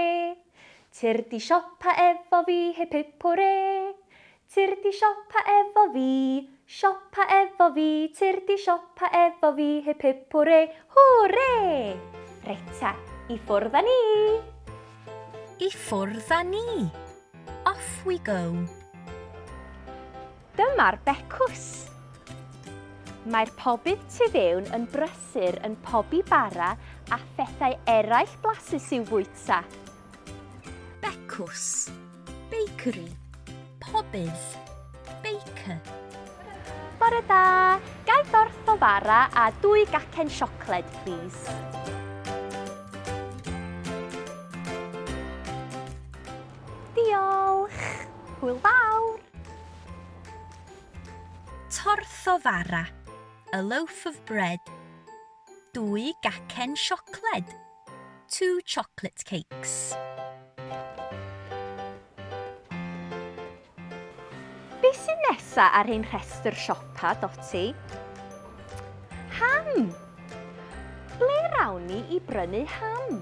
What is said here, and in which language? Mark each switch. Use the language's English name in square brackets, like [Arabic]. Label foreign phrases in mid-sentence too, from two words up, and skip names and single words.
[Welsh] Tyrd i siopa efo fi heb pipwre. Tyrd i siopa efo fi. Siopa efo fi. Tyrd i siopa efo fi heb pipwre. Hwre! Reita, i ffwrdd â ni. I ffwrdd â ni. [English] Off we go. [Welsh] Dyma'r becws. Mae'r pobydd tu fewn yn brysur yn pobi bara a phethau eraill blasus i'w fwyta. Becws. Bakery. Pobydd. Baker. Bore da, gai dorth o fara a 2 gacen siocled, please. Diolch. Hwyl fawr. Torth o fara. [English] A loaf of bread. 2 [Welsh] gacen siocled. [English] 2 chocolate cakes. [Welsh] Be sy'n nesa ar ein rhestr siopa, Doti? Ham! Ble rawn ni i brynu ham?